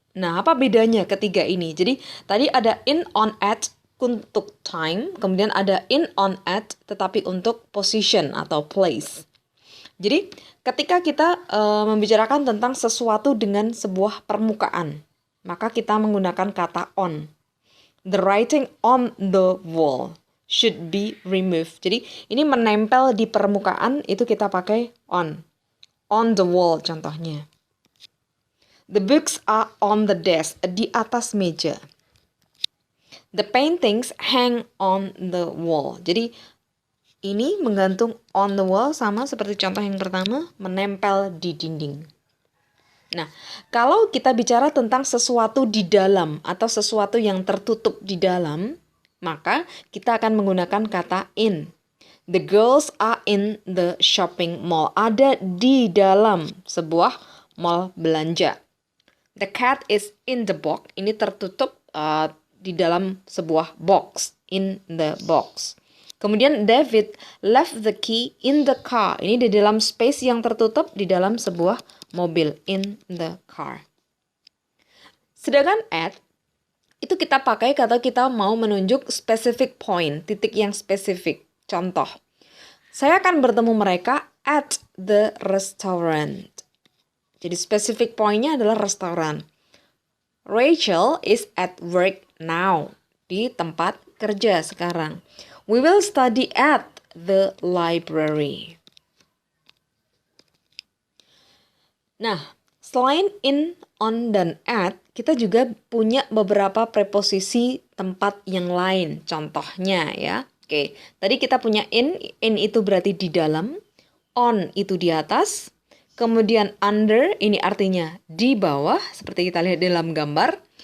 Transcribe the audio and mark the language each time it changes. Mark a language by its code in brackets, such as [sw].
[id] Nah, apa bedanya ketiga ini? Jadi tadi ada in, on, at untuk time, kemudian ada in, on, at tetapi untuk position atau place. Jadi ketika kita membicarakan tentang sesuatu dengan sebuah permukaan, maka kita menggunakan kata on. [en] The writing on the wall should be removed. [id] Jadi ini menempel di permukaan itu kita pakai on. [en] On the wall [id] contohnya. [en] The books are on the desk, [id] di atas meja. [en] The paintings hang on the wall. [id] Jadi ini menggantung [en] on the wall [id] sama seperti contoh yang pertama, menempel di dinding. Nah, kalau kita bicara tentang sesuatu di dalam atau sesuatu yang tertutup di dalam, maka kita akan menggunakan kata in. [en] The girls are in the shopping mall. [id] Ada di dalam sebuah mall belanja. [en] The cat is in the box. [id] Ini tertutup di dalam sebuah box. [en] In the box. [id] Kemudian [en] David left the key in the car. [id] Ini di dalam space yang tertutup di dalam sebuah mobil. [en] In the car. [id] Sedangkan at, itu kita pakai kata kita mau menunjuk [en] specific point. [id] Titik yang spesifik. Contoh. Saya akan bertemu mereka [en] at the restaurant. [id] Jadi specific point-nya adalah restoran. [en] Rachel is at work now. [id] Di tempat kerja sekarang. [en] We will study at the library. [id] Nah, selain in, on, dan at, kita juga punya beberapa preposisi tempat yang lain. Contohnya ya. Oke, tadi kita punya in itu berarti di dalam. On itu di atas. Kemudian under ini artinya di bawah, seperti kita lihat dalam gambar.